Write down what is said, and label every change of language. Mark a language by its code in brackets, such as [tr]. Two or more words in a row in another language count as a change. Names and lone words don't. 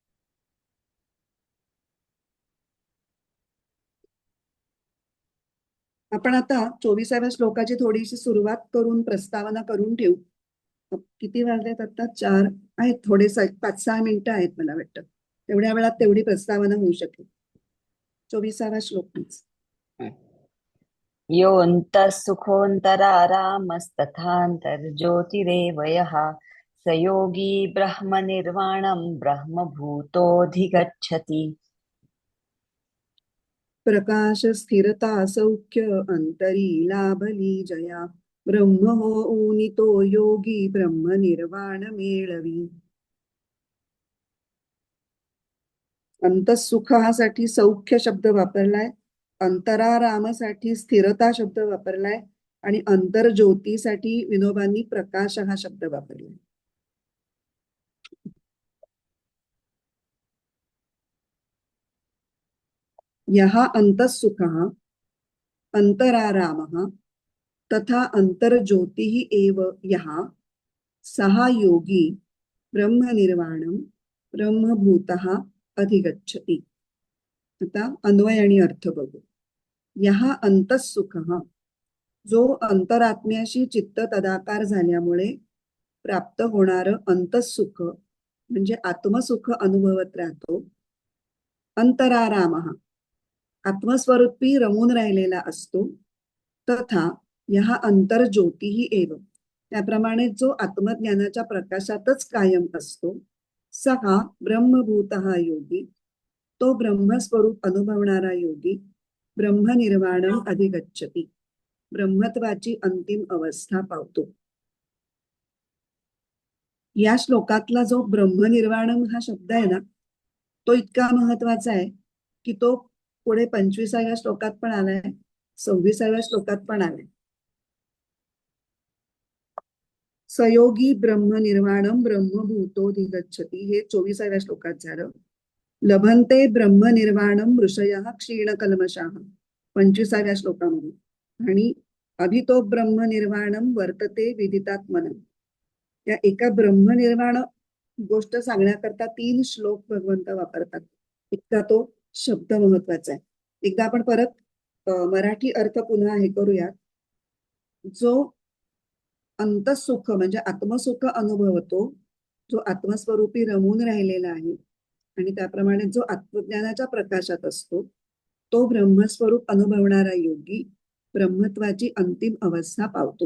[mr] आपण आता 24व्या श्लोकाची थोडीशी सुरुवात करून प्रस्तावना करून ठेवू. किती वाजलेत आता? 4 आहेत. थोडे 5-6 मिनिटं आहेत मला वाटतं. तेवढ्या वेळात तेवढी प्रस्तावना होऊ शकेल. 24वा श्लोक प्लीज. [sa] योऽन्तः सुखोऽन्तरारामस्तथान्तर्ज्योतिरेव यः स योगी ब्रह्मनिर्वाणं ब्रह्मभूतोऽधिगच्छति. [mr] प्रकाश स्थिरता सौख्य अंतरी लाभली जया, ब्रह्म होऊनी तो योगी ब्रह्म निर्वाण मेळवी. अंतःसुखासाठी सौख्य शब्द वापरलाय, अंतरारामासाठी स्थिरता शब्द वापरलाय आणि अंतर्ज्योतीसाठी विनोबांनी प्रकाश हा शब्द वापरलाय. [sa] यः अंतःसुखः अंतरारामः तथा अंतर्ज्योतिः एव यः सः योगी ब्रह्मनिर्वाणं ब्रह्मभूतः अधिगच्छति. [mr] आता अन्वय आणि अर्थ बघू. [sa] यः अंतःसुखः, [mr] जो अंतरात्म्याशी चित्त तदाकार झाल्यामुळे प्राप्त होणारं अंतःसुख म्हणजे आत्मसुख अनुभवत राहतो. अंतरारामः, आत्मस्वरूपी रमून राहिलेला असतो. [sa] तथा यः अंतर्ज्योतिः एव, [mr] त्याप्रमाणे जो आत्मज्ञानाच्या प्रकाशातच कायम असतो. [sa] सहा ब्रह्मभूतः योगी, [mr] तो ब्रह्मस्वरूप अनुभवणारा योगी [sa] ब्रह्मनिर्वाणम अधिगच्छति, [mr] ब्रह्मत्वाची अंतिम अवस्था पावतो. या श्लोकातला जो ब्रह्मनिर्वाणम हा शब्द आहे ना, तो इतका महत्वाचा आहे की तो पुढे 25व्या श्लोकात पण आलाय, 26व्या श्लोकात पण आलाय. [sa] सयोगी ब्रह्मनिर्वाणम ब्रह्मभूतोऽधिगच्छति [mr] हे 24व्या श्लोकात झालं. [sa] लभन्ते ब्रह्मनिर्वाणम ऋषयः क्षीणकल्मषाः [mr] 25व्या श्लोकामध्ये. [sa] आणि अभितो ब्रह्मनिर्वाणम वर्तते विदितात्मनं, [mr] या एका ब्रह्मनिर्वाण गोष्ट सांगण्याकरता 3 श्लोक भगवंत वापरतात. इतका तो शब्द महत्वाचा आहे. एकदा आपण परत मराठी अर्थ पुन्हा हे करूयात. जो अंतःसुख म्हणजे आत्मसुख अनुभवतो, जो आत्मस्वरूपी रमून राहिलेला आहे आणि त्याप्रमाणे जो आत्मज्ञानाच्या प्रकाशात असतो, तो ब्रह्मस्वरूप अनुभवणारा योगी ब्रह्मत्वाची अंतिम अवस्था पावतो.